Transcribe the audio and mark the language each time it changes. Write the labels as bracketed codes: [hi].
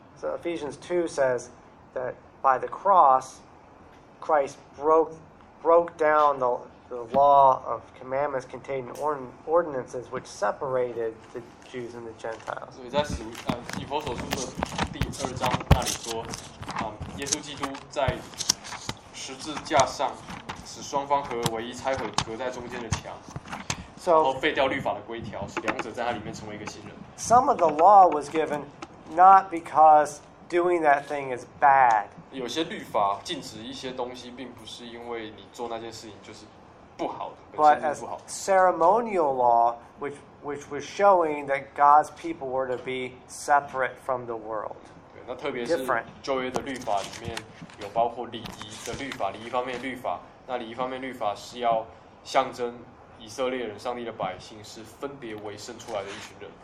[en] So Ephesians 2 says that by the cross, Christ broke down the law of commandments contained in ordinances which separated the Jews and the Gentiles. [zh] 所以在以弗所书的第二章那里说，耶稣基督在十字架上使双方合为一，拆毁隔在中间的墙。 [en] So, [zh] 然后废掉律法的规条，使两者在他里面成为一个新人。 [en] Some of the law was given not because doing that thing is bad. [zh] 有些律法禁止一些东西，并不是因为你做那件事情就是不好的，本身是不好的。 [en] But as ceremonial law, which was showing that God's people were to be separate from the world. [zh] 对，那特别是旧约的律法里面有包括礼仪的律法，礼仪方面律法，那礼仪方面律法是要象征以色列人，上帝的百姓是分别为圣出来的一群人。